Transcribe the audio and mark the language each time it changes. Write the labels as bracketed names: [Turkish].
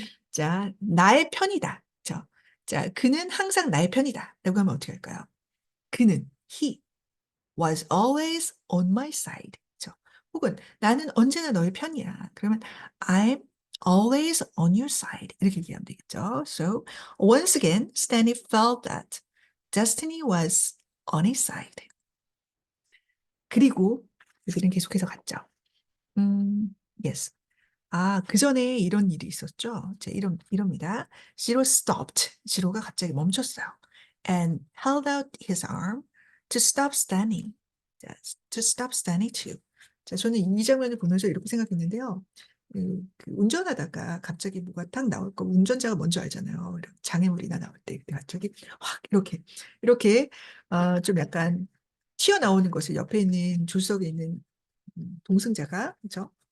[Korean] 자, 나의 편이다. 자, 그는 항상 나의 편이다. 라고 하면 어떻게 할까요? 그는, [English] he was always on my side. [Korean] 혹은 나는 언제나 너의 편이야. 그러면 [English] I'm always on your side. [Korean] 이렇게 얘기하면 되겠죠. [English] So, once again, Stanley felt that destiny was on his side. [Korean] 그리고 그들은 계속해서 갔죠. [English] Yes. [Korean] 아, 그 전에 이런 일이 있었죠. 자, 이럽니다. [English] Zero stopped. [Korean] 지로가 갑자기 멈췄어요. [English] And held out his arm to stop standing. 자, to stop standing too. [Korean] 자, 저는 이 장면을 보면서 이렇게 생각했는데요. 그 운전하다가 갑자기 뭐가 딱 나올 거 운전자가 먼저 알잖아요. 이렇게 장애물이나 나올 때 그때 갑자기 확 이렇게 좀 약간 튀어나오는 것을 옆에 있는 조수석에 있는 동승자가 그죠?